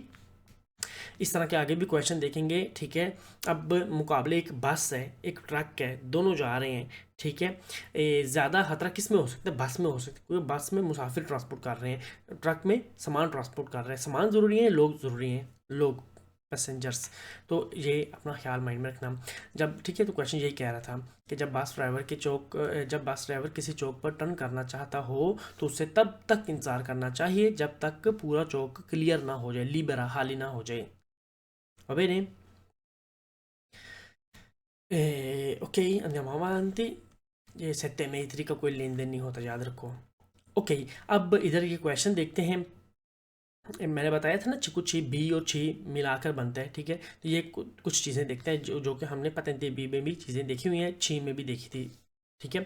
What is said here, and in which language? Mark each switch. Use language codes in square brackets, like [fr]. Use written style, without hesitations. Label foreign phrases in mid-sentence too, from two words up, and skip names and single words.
[hi] इस तरह के आगे भी क्वेश्चन देखेंगे, ठीक है। अब मुकाबले एक बस है, एक ट्रक है, दोनों जा रहे हैं, ठीक है। ज़्यादा खतरा किस में हो सकता है? बस में हो सकता है, क्योंकि बस में मुसाफिर ट्रांसपोर्ट कर रहे हैं, ट्रक में सामान ट्रांसपोर्ट कर रहे हैं। सामान ज़रूरी है, लोग ज़रूरी हैं, लोग, पैसेंजर्स। तो ये अपना ख्याल माइंड में रखना जब, ठीक है। तो क्वेश्चन यही कह रहा था कि जब बस ड्राइवर किसी चौक पर टर्न करना चाहता हो तो उसे तब तक इंतज़ार करना चाहिए जब तक पूरा चौक क्लियर ना हो जाए, लिबरा, खाली ना हो जाए। [it] Va bene? Ok, andiamo avanti। [hi] ये 7 metri का कोई लेन देन नहीं होता, याद रखो। ओके, अब इधर ये क्वेश्चन देखते हैं। मैंने बताया था ना, कुछ बी और छी मिलाकर बनता है, ठीक है। तो ये कुछ चीज़ें देखते हैं जो कि हमने पतंते बी में भी चीज़ें देखी हुई हैं, छी में भी देखी थी, ठीक है।